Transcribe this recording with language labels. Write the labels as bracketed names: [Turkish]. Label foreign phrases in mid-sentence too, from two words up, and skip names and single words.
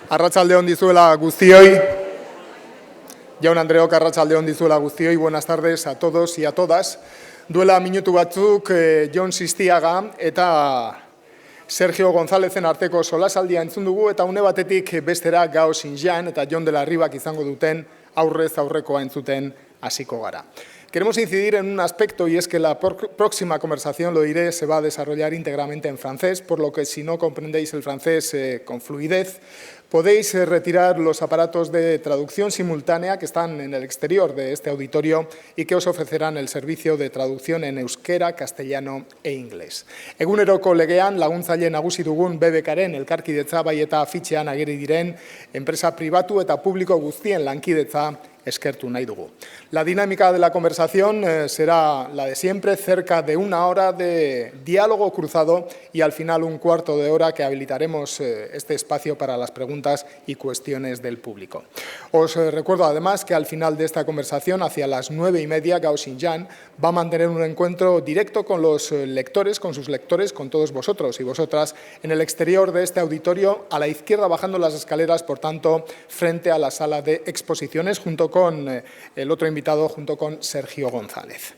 [Basque] Arratsaldeon dizuela guztioi. Jaun Andreok, arratsaldeon dizuela guztioi. [Spanish] Buenas tardes a todos y a todas. [Basque] Duela minutu batzuk Jon Sistiaga eta Sergio Gonzálezen arteko solasaldia entzun dugu eta une batetik bestera Gao Xinjiang eta Jon de la Ribak izango duten aurrez aurrekoa entzuten hasiko gara. [Spanish] Queremos incidir en un aspecto y es que la próxima conversación, lo diré, se va a desarrollar íntegramente en francés, por lo que si no comprendéis el francés con fluidez, podéis retirar los aparatos de traducción simultánea que están en el exterior de este auditorio y que os ofrecerán el servicio de traducción en euskera, castellano e inglés. [Basque] Eguneroko legean laguntzaile nagusi dugun BBKren elkarkidetza bai eta fitxean ageri diren enpresa pribatu eta publiko guztien lankidetza eskertu nahi dugu. [Spanish] La dinámica de la conversación será la de siempre, cerca de una hora de diálogo cruzado y al final un cuarto de hora que habilitaremos este espacio para las preguntas y cuestiones del público. Os recuerdo además que al final de esta conversación, hacia las 9:30, Gao Xinjiang va a mantener un encuentro directo con los lectores, con sus lectores, con todos vosotros y vosotras en el exterior de este auditorio, a la izquierda bajando las escaleras, por tanto, frente a la sala de exposiciones, junto con el otro invitado, junto con Sergio González.